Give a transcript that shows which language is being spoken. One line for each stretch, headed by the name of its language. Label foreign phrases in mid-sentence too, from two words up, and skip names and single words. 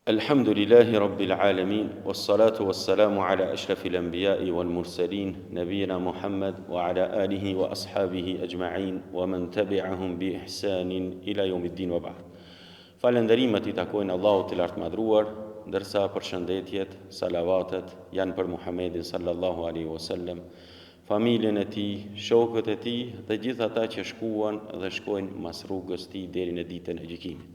Arabic: الحمد لله رب العالمين والصلاة والسلام على أشرف الأنبياء والمرسلين نبينا محمد وعلى آله وأصحابه أجمعين ومن تبعهم بإحسان إلى يوم الدين وبعد.
Albanian: Falënderimet I takojnë Allahut të lartë madhruar, ndërsa përshëndetjet, salavatet janë për Muhammedin
Arabic: صلى الله عليه وسلم,
Albanian: familjen e tij, shokët e tij dhe gjithë ata që shkuan dhe shkojnë mas rrugës tij deri në ditën e gjykimit.